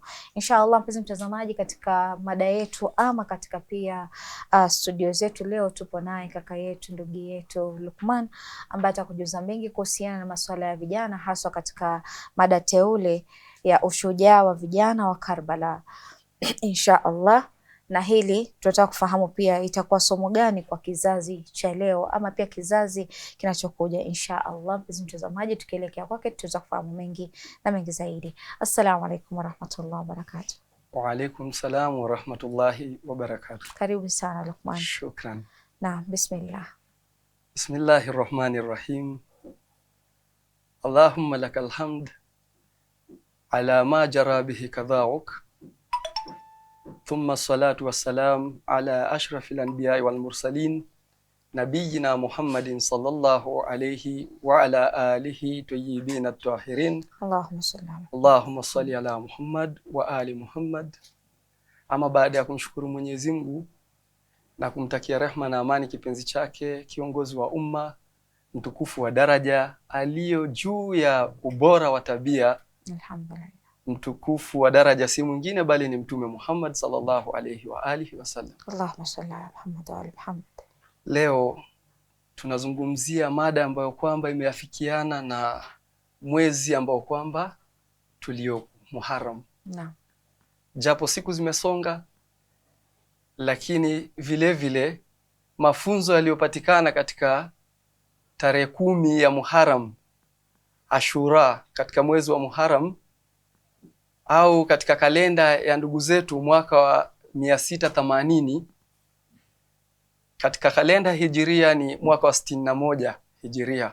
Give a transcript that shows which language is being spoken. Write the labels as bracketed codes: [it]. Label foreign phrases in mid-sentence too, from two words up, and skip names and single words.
[sw] Inshallah mpenzi mtazamaji, katika mada yetu ama katika pia studio zetu leo tupo naye kaka yetu, ndugu yetu Luqman ambaye atakujuza mengi kuhusiana na masuala ya vijana, haswa katika mada teule ya ushujaa wa vijana wa Karbala. [ar] إن شاء الله, [sw] na hili tunataka kufahamu pia itakuwa somo gani kwa kizazi cha leo ama pia kizazi kinachokuja. [ar] إن شاء الله [sw] mpenzi mtazamaji, tukielekea kwake tutaweza kufahamu mengi na mengi zaidi. [ar] السلام عليكم ورحمة الله وبركاته. وعليكم السلام ورحمة الله وبركاته. [sw] Karibu sana Luqman. Shukran. Na bismillah. [ar] بسم الله الرحمن الرحيم. اللهم لك الحمد على ما جرى به قضاؤك. ثم الصلاة والسلام على أشرف الأنبياء والمرسلين نبينا محمد صلى الله عليه وعلى آله الطيبين الطاهرين. اللهم صل على محمد وآل محمد. [sw] Ama baada ya kumshukuru Mwenyezi Mungu na kumtakia rehma na amani kipenzi chake, kiongozi wa umma, mtukufu wa daraja, aliyo juu ya ubora wa tabia, Alhamdulillah, mtukufu wa daraja si mwingine bali ni Mtume Muhammad [ar] صلى الله عليه وآله وسلم. اللهم صل على محمد وآل محمد. [sw] Leo tunazungumzia mada ambayo kwamba imeafikiana na mwezi ambao kwamba tulio Muharram. Naam. Japo siku zimesonga, lakini vile vile mafunzo yaliyopatikana katika tarehe 10 ya Muharram, Ashura, katika mwezi wa Muharram, au katika kalenda ya ndugu zetu mwaka wa 680, katika kalenda hijiria ni mwaka wa 61 hijiria.